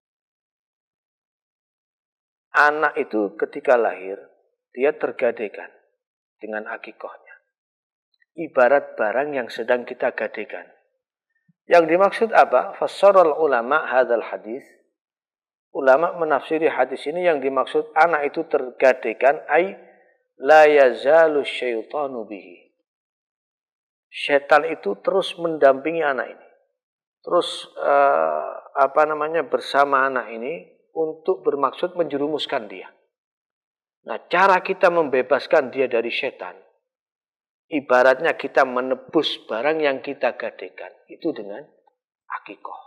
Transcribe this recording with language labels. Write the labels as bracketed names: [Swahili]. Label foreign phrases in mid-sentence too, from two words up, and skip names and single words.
[Indonesian] Anak itu ketika lahir, dia tergadaikan dengan akikahnya. Ibarat barang yang sedang kita gadaikan. Yang dimaksud apa? [Arabic] فسر العلماء هذا الحديث. [Indonesian] Ulama menafsiri hadis ini yang dimaksud anak itu tergadaikan [Arabic] أي لا يزال الشيطان به. [Indonesian] Setan itu terus mendampingi anak ini. Terus bersama anak ini untuk bermaksud menjerumuskan dia. Nah, cara kita membebaskan dia dari setan, ibaratnya kita menebus barang yang kita gadaikan itu dengan akikah.